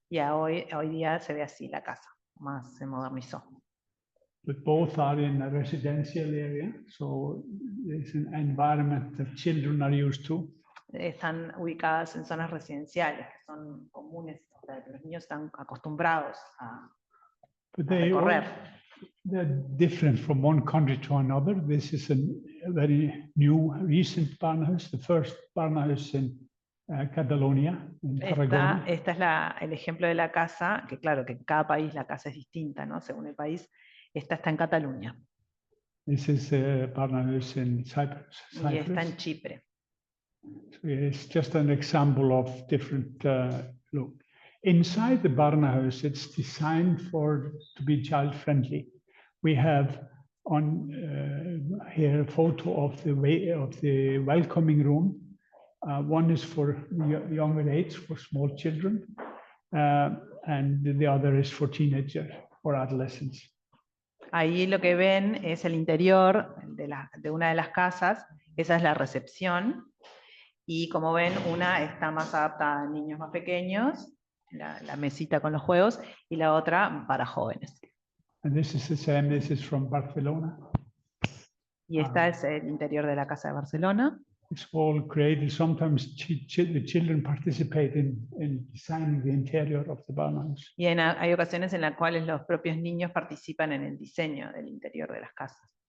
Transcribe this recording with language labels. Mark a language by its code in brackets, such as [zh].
[es] Y hoy día se ve así la casa, más se modernizó. [en] But both are in a residential area, so it's an environment that children are used to. [es] Están ubicadas en zonas residenciales que son comunes, o sea, los niños están acostumbrados a [en] But [es] recorrer. [en] they're different from one country to another. This is a very new, recent Barnahus, the first Barnahus in Catalonia, in Tarragona. [es] Esta es el ejemplo de la casa, que claro, que en cada país la casa es distinta, ¿no? Según el país. Esta está en Cataluña. [en] This is Barnahus in Cyprus. [es] Y está en Chipre. [en] So it's just an example of different look. inside the Barnahus, it's designed to be child friendly. We have on here a photo of the welcoming room. One is for younger age, for small children, and the other is for teenagers or adolescents. [es] Ahí lo que ven es el interior de una de las casas. Esa es la recepción. Y como ven, una está más adaptada a niños más pequeños, la mesita con los juegos, y la otra para jóvenes. [en] And this is the same. This is from Barcelona. [es] Y esta es el interior de la casa de Barcelona. [en] It's all created. Sometimes the children participate in designing the interior of the Barnahus. [es] Y hay ocasiones en las cuales los propios niños participan en el diseño del interior de las casas.